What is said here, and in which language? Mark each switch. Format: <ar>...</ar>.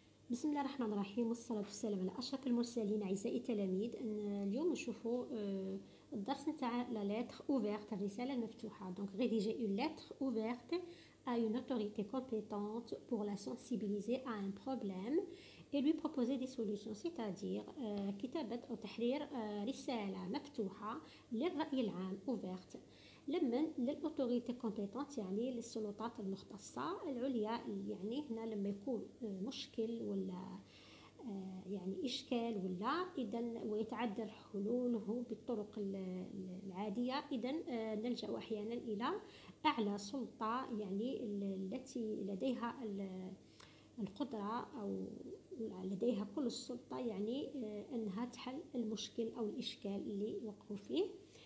<ar>بسم الله الرحمن الرحيم والصلاة والسلام على أشرف المرسلين. أعزائي التلاميذ، اليوم نشوفوا الدرس نتاع لا لتر اوفيرت، الرسالة المفتوحة.</ar> <fr>دونك rédiger une lettre ouverte à une autorité compétente pour la sensibiliser à un problème et lui proposer des solutions. c'est-à-dire</fr> <ar>كتابة أو تحرير رسالة مفتوحة للرأي العام ouverte لمن للأوتوريتي كومبيتونت، يعني للسلطات المختصة العليا. يعني هنا لما يكون مشكل ولا يعني إشكال ولا إذا ويتعذر حلوله بالطرق العادية، إذا نلجأ أحيانا إلى أعلى سلطة، يعني التي لديها القدرة أو لديها كل السلطة، يعني أنها تحل المشكل أو الإشكال اللي وقعوا فيه.</ar>